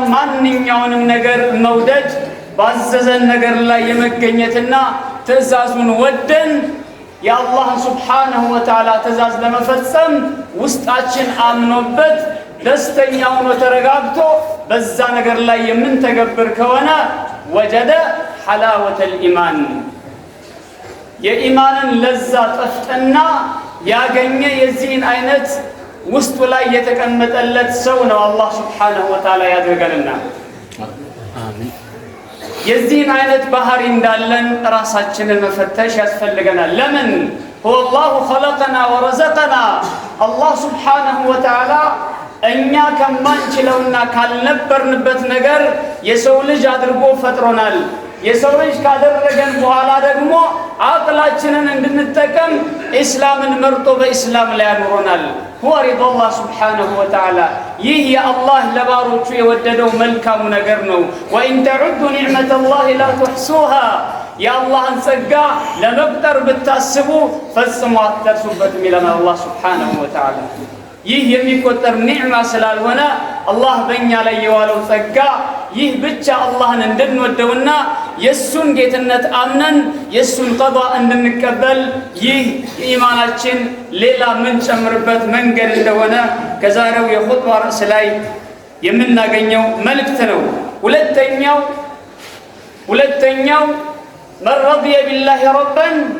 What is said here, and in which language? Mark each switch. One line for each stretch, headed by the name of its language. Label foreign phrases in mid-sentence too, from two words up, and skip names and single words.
Amharic: ማንኛውንም ነገር መውደድ ባዘዘን ነገር ላይ የመገኘትና ትእዛዙን ወደን የአላህን
Arabic: سبحانه وتعالى
Amharic: ትእዛዝ ለመፈጸም ውስጣችን አምኖበት ደስተኛ ሆኖ ተረጋግቶ በዛ ነገር ላይ የምንተገብር ከሆነ
Arabic: وجد حلاوة الإيمان
Amharic: የኢማንን ለዛ ጠፍጥና ያገኘ የዚህን አይነት ውስጡ ላይ የተቀመጠለት ሰው ነው። አላህ
Arabic: سبحانه وتعالى
Amharic: ያድርገንና አሜን። የዚህን አይነት ባህሪ እንዳለን ራሳችንን መፈተሽ ያስፈልገናል። ለምን
Arabic: هو الله خلقنا ورزقنا الله سبحانه
Amharic: وتعالى እኛ ከማንችለውና ካልነበርንበት ነገር የሰው ልጅ አድርጎ ፈጥሮናል። የሰው ልጅ ካደረገን በኋላ ደግሞ አቅላችንን እንድንጠቀም ኢስላምን መርጦ በኢስላም ላይ አኑሮናል።
Arabic: هو رضا الله سبحانه وتعالى
Amharic: ይህ የአላህ ለባሮቹ የወደደው መልካሙ ነገር ነው።
Arabic: وإن تعدوا نعمة الله لا تحصوها
Amharic: የአላህን ጸጋ ለመቁጠር ብታስቡ ፈጽሞ አትደርሱበትም ይለናል አላህ
Arabic: سبحانه وتعالى።
Amharic: ይህ የሚቆጠር ኒዕማ ስላልሆነ አላህ በእኛ ላይ የዋለው ጸጋ ይህ ብቻ አላህን እንድንወደውና የሱን ጌትነት አምነን የሱን ቀዷ እንድንቀበል ይህ ኢማናችን ሌላ ምን ጨምርበት መንገድ እንደሆነ ከዛሬው የኹጥባ ርዕስ ላይ የምናገኘው መልእክት ነው። ሁለተኛው
Arabic: من رضي بالله ربا